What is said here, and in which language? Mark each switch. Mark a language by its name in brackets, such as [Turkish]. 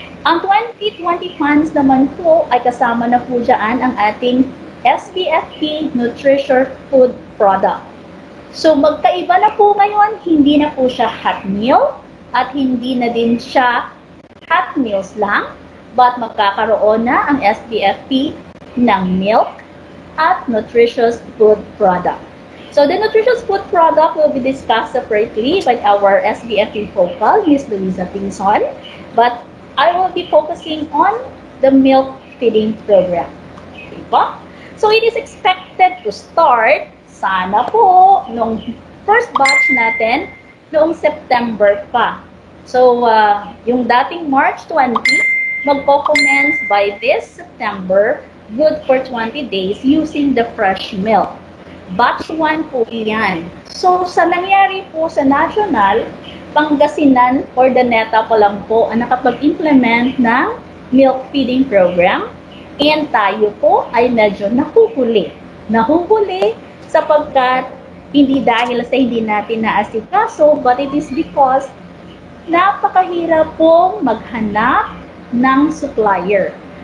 [Filipino] Ang 2020 funds naman po ay kasama na po dyan ang ating SBFP Nutrition Food Product. So magkaiba na po ngayon, hindi na po siya hot meal at hindi na din siya hot meals lang, but magkakaroon na ang SBFP ng milk at nutritious food product. [English] So the nutritious food product will be discussed separately by our SBFP focal, Ms. Luisa Pinson, but I will be focusing on the milk feeding program. Diba? So it is expected to start, [Filipino] sana po, [English] nung first batch natin, [Filipino] noong September pa. [English] So [Filipino] yung dating [English] March 20, magpo-commence by this September, good for 20 days using the fresh milk. [Filipino] Batch 1 po iyan. So, sa nangyari po sa national, Pangasinan, Ordaneta pa lang po ang nakapag-implement ng milk feeding program. And tayo po ay medyo nahuhuli. Nahuhuli sapagkat hindi dahil sa hindi natin naasikaso, [English] but it is because [Filipino] napakahirap pong maghanap ng supplier.